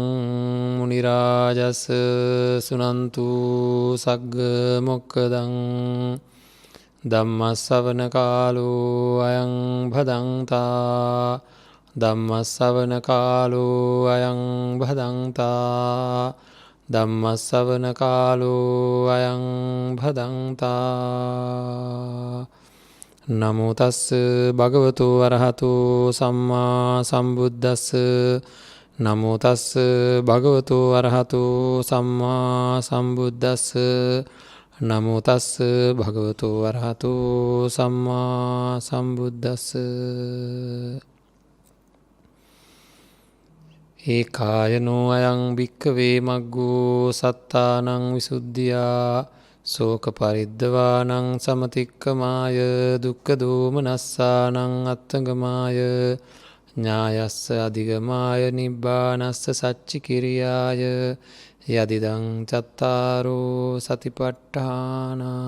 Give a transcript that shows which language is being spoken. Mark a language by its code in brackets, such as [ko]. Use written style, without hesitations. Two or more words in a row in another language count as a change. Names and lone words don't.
[pi] මුනි රාජස් සුනන්තු සග්ග මොක්ඛදං ධම්ම ශ්‍රවණ කාලෝ අයං භදංතා ධම්ම ශ්‍රවණ කාලෝ අයං භදංතා ධම්ම ශ්‍රවණ කාලෝ අයං භදංතා. නමෝ තස් භගවතු අරහතු සම්මා සම්බුද්දස්ස. නමෝ තස් භගවතු අරහතු සම්මා සම්බුද්දස්ස. නමෝ තස් භගවතු අරහතු සම්මා සම්බුද්දස්ස. ඒකායනෝ අයං භික්ඛවේ මග්ගෝ සත්තානං විසුද්ධියා සෝක පරිද්දවානං සමතික්කමාය දුක්ඛ දෝමනස්සානං අත්තගමාය ඥායස්ස අධිගමාය නිබ්බානස්ස සච්චිකිරියාය යදිදං චත්තාරෝ සතිපට්ඨාන.